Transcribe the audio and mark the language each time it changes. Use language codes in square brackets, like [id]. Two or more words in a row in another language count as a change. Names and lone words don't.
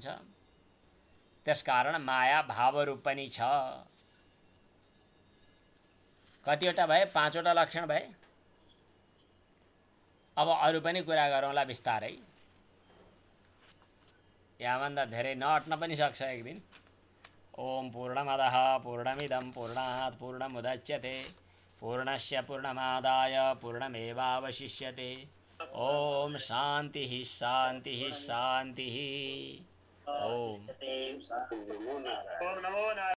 [ne] त्यसकारण माया भावरूप पनि छ। कतिवटा भए? 5वटा लक्षण भए। अब अरू पनि कुरा गरौँला बिस्तारै। यहाँभन्दा धेरै नअट्न पनि सक्छ एक दिन। [sa] ओम पूर्णमदः पूर्णमिदं पूर्णात् पूर्णमुदच्यते पूर्णस्य पूर्णमादाय पूर्णमेवावशिष्यते। ओम शान्तिः शान्तिः शान्तिः। ओम।